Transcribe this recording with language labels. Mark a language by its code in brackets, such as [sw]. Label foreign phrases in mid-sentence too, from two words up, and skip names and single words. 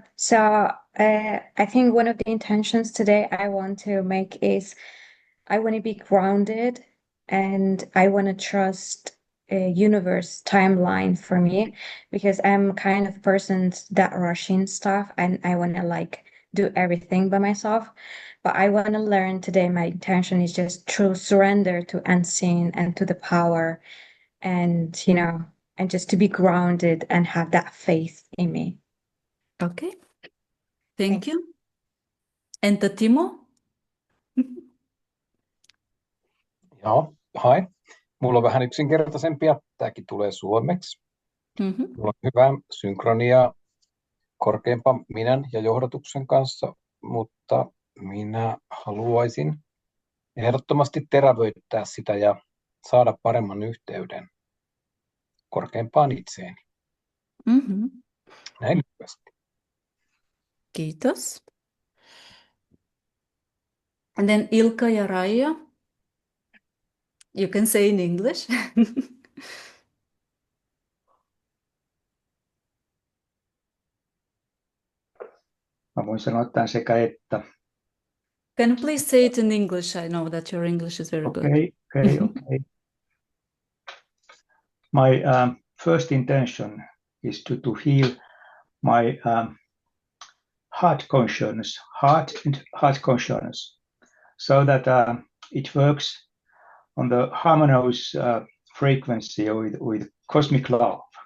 [en] So I think one of the intentions today I want to make is I want to be grounded and I want to trust a universe timeline for me because I'm kind of person that rushing stuff and I want to like do everything by myself. But I want to learn today. My intention is just true surrender to unseen and to the power and, you know, and just to be grounded and have that faith in me. Okay. Thank you. And Timo? [fi] Joo, hai. Mulla on vähän yksinkertaisempia. Tämäkin tulee suomeksi. Mm-hmm. Mulla on hyvää synkroniaa korkeampan minän ja johdatuksen kanssa, mutta minä haluaisin ehdottomasti terävöittää sitä ja saada paremman yhteyden korkeampaan itseeni. Mm-hmm. Näin lyhyesti. Kiitos. [en] And then Ilka ja Raija. You can say in English. [fi] Mä voin sanoa tämän sekä että. [en] Can you please say it in English? I know that your English is very good. Okay. My first intention is to heal my heart consciousness, so that it works on the harmonious frequency with cosmic love.